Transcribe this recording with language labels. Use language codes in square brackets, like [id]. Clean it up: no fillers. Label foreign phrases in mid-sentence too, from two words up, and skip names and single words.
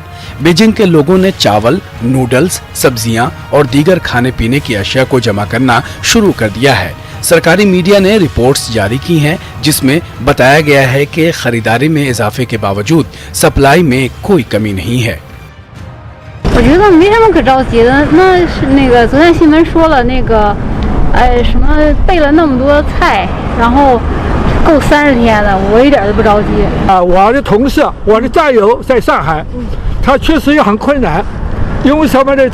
[ur] بیجنگ کے لوگوں نے چاول، نوڈلز، سبزیاں اور دیگر کھانے پینے کی اشیاء کو جمع کرنا شروع کر دیا ہے۔ سرکاری میڈیا نے رپورٹس جاری کی ہیں جس میں بتایا گیا ہے کہ خریداری میں اضافے کے باوجود سپلائی میں کوئی کمی نہیں ہے۔ [zh] 我觉得没什么可着急的，那个昨天新闻说了那个，什么备了那么多菜，然后够30天的，我一点都不着急。我的同事，我的战友在上海，他确实也很困难，因为什么呢？